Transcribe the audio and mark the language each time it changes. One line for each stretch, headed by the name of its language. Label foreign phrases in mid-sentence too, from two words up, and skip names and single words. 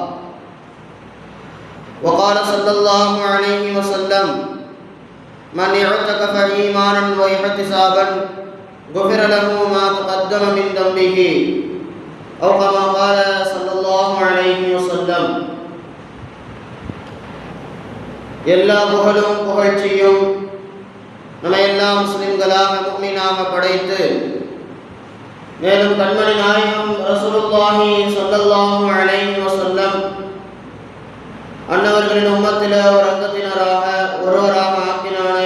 Arabic: وقال صلى الله عليه وسلم من اعتكف إيمانا واحتسابا غفر له ما تقدم من ذنبه أو كما قال صلى الله عليه وسلم.
Tamil: எல்லா புகழும் புகழ்ச்சியும் நம்ம எல்லா முஸ்லிம்களாக முஃமினாக படைத்து மேலும் கண்மணி நாயகம்
Arabic: رسول الله صلى الله عليه وسلم
Tamil: அன்னவர்களின் உம்மத்திலே ஒரு அங்கத்தினராக ஒருவராக ஆக்கினானே.